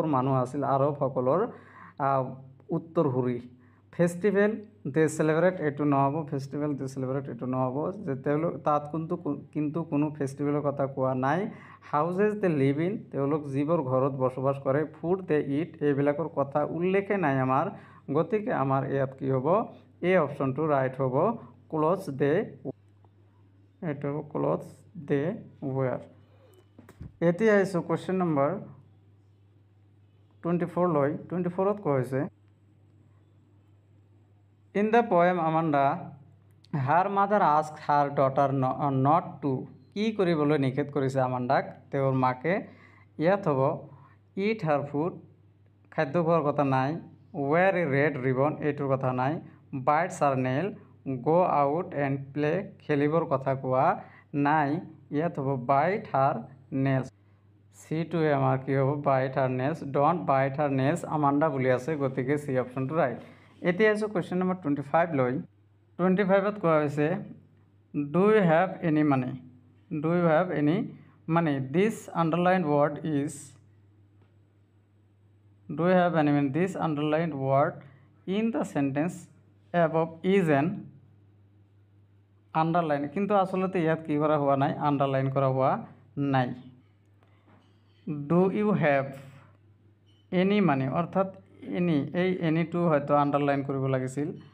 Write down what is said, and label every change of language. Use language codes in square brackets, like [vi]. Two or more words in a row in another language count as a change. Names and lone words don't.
[as] মানুহ আছিল আৰবসকলৰ উত্তৰসূৰী [en] festival they celebrate [as] এইটো নহ'ব [en] festival they celebrate [as] এইটো নহ'ব যে তেওঁলোক তাত কিন্তু কোনো ফেষ্টিভেলৰ কথা কোৱা নাই [en] houses they live in [as] তেওঁলোক যিবোৰ ঘৰত বসবাস কৰে [en] food they eat [as] এইবিলাকৰ কথা উল্লেখে নাই আমাৰ গতিকে আমাৰ ইয়াত কি হ'ব এই [en] optionটো right [as] হ'ব [en] clothes they [as] এইটো হ'ব [en] clothes they wear [as] এতিয়া আহিছোঁ [en] question number [as] 24 লৈ 24ত কোৱা হৈছে [en] In the poem Amanda, her mother asked her daughter not to [as] কি কৰিবলৈ নিষেধ কৰিছে আমাণ্ডাক তেওঁৰ মাকে ইয়াত হ'ব [en] eat her food [as] খাদ্য খোৱাৰ কথা নাই [en] wear a red ribbon [as] এইটোৰ কথা নাই [en] bites her nail go out and play [as] খেলিবৰ কথা কোৱা নাই ইয়াত হ'ব [en] bite her nails [as] সিটোৱে আমাৰ কি হ'ব [en] bite her nails don't bite her nails [as] আমাণ্ডা বুলি আছে গতিকে সি [en] optionটো right [as] এতিয়া আহিছোঁ [en] question number [as] 25 লৈ 25ত কোৱা হৈছে [en] do you have any money this underline word is do you have any money this underline word in the sentence above is an underline [as] কিন্তু আচলতে ইয়াত কি কৰা হোৱা নাই [en] আণ্ডাৰলাইন [as] কৰা হোৱা নাই [en] do you have any money [as] অৰ্থাৎ এই এনিটো হয়তো আণ্ডাৰলাইন কৰিব লাগিছিল